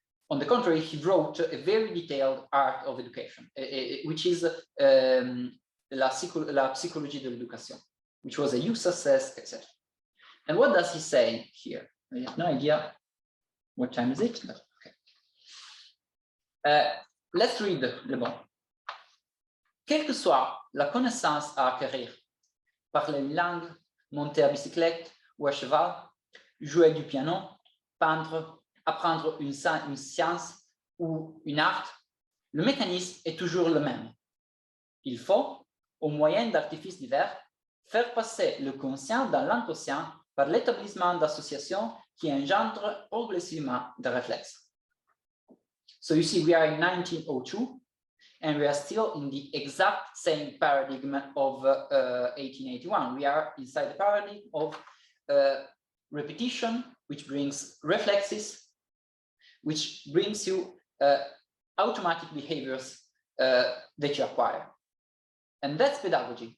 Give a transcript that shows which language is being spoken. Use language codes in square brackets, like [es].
[en] On the contrary, he wrote a very detailed art of education, which is la Psychologie de l'éducation, which was a huge success, etc. And what does he say here? I have no idea what time is it, but okay. Let's read Le Bon. [fr] Quelle que soit la connaissance à acquérir, parler une langue, monter à bicyclette ou à cheval, jouer du piano, peindre, apprendre une science ou une art, le mécanisme est toujours le même. Il faut, au moyen d'artifices divers, faire passer le conscient dans l'inconscient par l'établissement d'associations qui engendrent progressivement des réflexes. [en] So you see, we are in 1902, and we are still in the exact same paradigm of 1881. We are inside the paradigm of repetition, which brings reflexes, which brings you automatic behaviors that you acquire. And that's pedagogy.